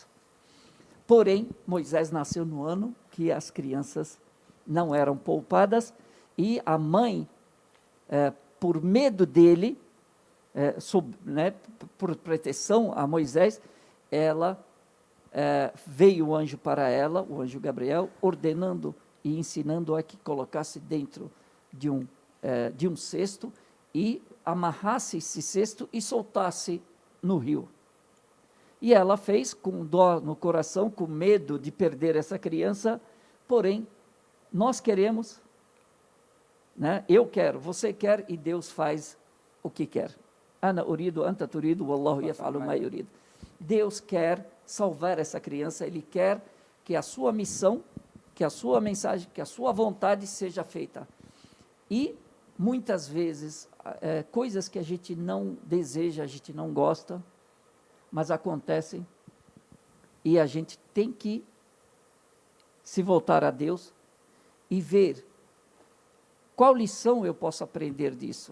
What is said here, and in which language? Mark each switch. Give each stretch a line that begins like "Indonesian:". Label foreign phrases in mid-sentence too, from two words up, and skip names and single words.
Portuguese: Porém, Moisés nasceu no ano que as crianças não eram poupadas, e a mãe, por medo dele, por proteção a Moisés, ela veio o anjo para ela, o anjo Gabriel, ordenando e ensinando a que colocasse dentro de um cesto e amarrasse esse cesto e soltasse no rio. E ela fez com dó no coração, com medo de perder essa criança, porém, nós queremos, né? Eu quero, você quer, e Deus faz o que quer.
Arabic: أنا أريد، أنت تريد، والله يفعل ما يريد.
Portuguese: Deus quer salvar essa criança, Ele quer que a sua missão, que a sua mensagem, que a sua vontade seja feita. E, muitas vezes, coisas que a gente não deseja, a gente não gosta, mas acontecem, e a gente tem que se voltar a Deus e ver qual lição eu posso aprender disso.